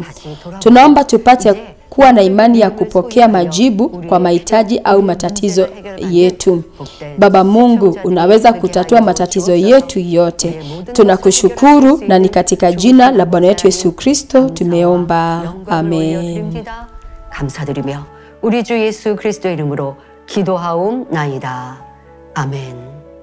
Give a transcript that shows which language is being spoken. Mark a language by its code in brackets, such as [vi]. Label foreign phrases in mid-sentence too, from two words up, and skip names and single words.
[sw] Tunaomba tupate kuwa na imani ya kupokea majibu kwa mahitaji au matatizo yetu. Baba Mungu, unaweza kutatua matatizo yetu yote. Tunakushukuru na ni katika jina la Bwana wetu Yesu Kristo tumeomba. Amen. [ko] 감사드리며 우리 주 예수 그리스도의 이름으로 기도하옵나이다. 아멘.